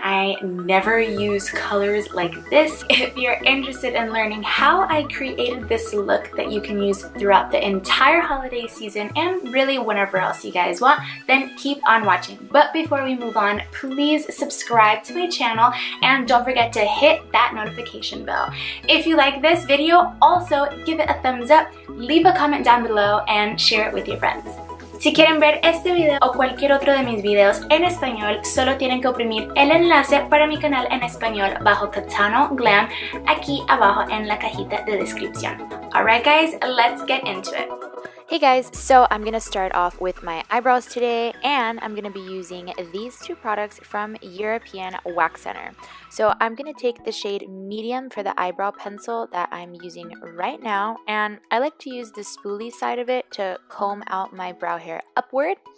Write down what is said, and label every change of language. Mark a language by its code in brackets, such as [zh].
[en] I never use colors like this. If you're interested in learning how I created this look that you can use throughout the entire holiday season and really whenever else you guys want, then keep on watching. But before we move on, please subscribe to my channel and don't forget to hit that notification bell. If you like this video, also give it a thumbs up, leave a comment down below, and share it with your friends. [es] Si quieren ver este video o cualquier otro de mis videos en español, solo tienen que oprimir el enlace para mi canal en español bajo Catano Glam aquí abajo en la cajita de descripción. [en] Alright guys, let's get into it. Hey guys, so I'm going to start off with my eyebrows today, and I'm going to be using these two products from European Wax Center. So I'm going to take the shade medium for the eyebrow pencil that I'm using right now, and I like to use the spoolie side of it to comb out my brow hair upward.